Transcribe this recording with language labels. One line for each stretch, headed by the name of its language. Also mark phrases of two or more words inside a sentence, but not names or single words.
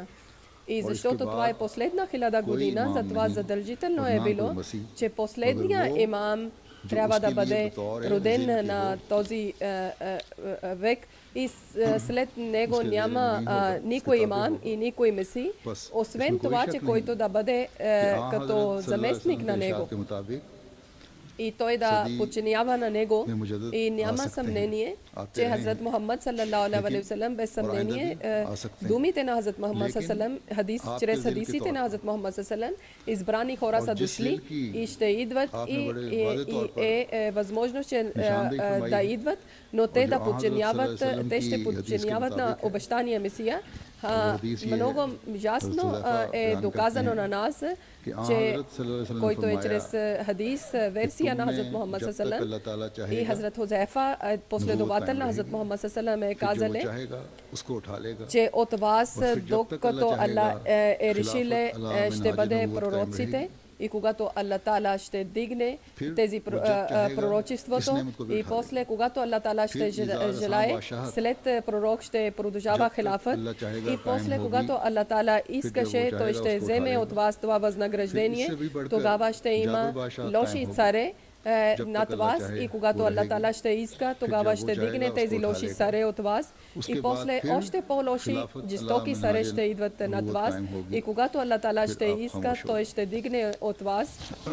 Bulgarian: И защото това е последна 1000 година, затова задължително е било, че последния имам трябва да бъде роден на този век и след него няма никой имам и никой меси, освен това, че който да бъде като заместник на него и той да подчинява на него. И няма съмнение, че Хазрат Мухаммад
Arabic: صلى الله عليه وسلم,
Bulgarian: без съмнение, думите на Хазрат Мухаммад
Arabic: صلى الله عليه وسلم,
Bulgarian: чрез хадисите на Хазрат Мухаммад
Arabic: صلى الله عليه وسلم,
Bulgarian: избрани хора са дошли и ще идват и е възможност да идват, но те да подчиняват, те ще подчиняват на обещания Месия. Много ясно е доказано на нас, че който е чрез хадис, версия на Хазрат Мухаммад
Arabic: صلى الله عليه وسلم,
Bulgarian: и Хазрат Хузайфа, последовател на Хазрат Мухаммад
Arabic: صلى الله عليه و
Bulgarian: саллям, е казали, че от вас, докато Аллах е решил, ще бъде пророците, и когато Аллах Таала ще дигне тези пророчеството, и после, когато Аллах Таала ще желае, след пророк ще продължава хилафът, и после, когато Аллах Таала искаше, той ще вземе от вас това възнаграждение, тогава ще има лоши царе над вас, и когато Аллах Таала ще иска, тогава ще дигне тези лоши царе от вас, и после още по-лоши, жестоки царе ще идват над вас, и когато Аллах Таала ще иска, той ще дигне от вас.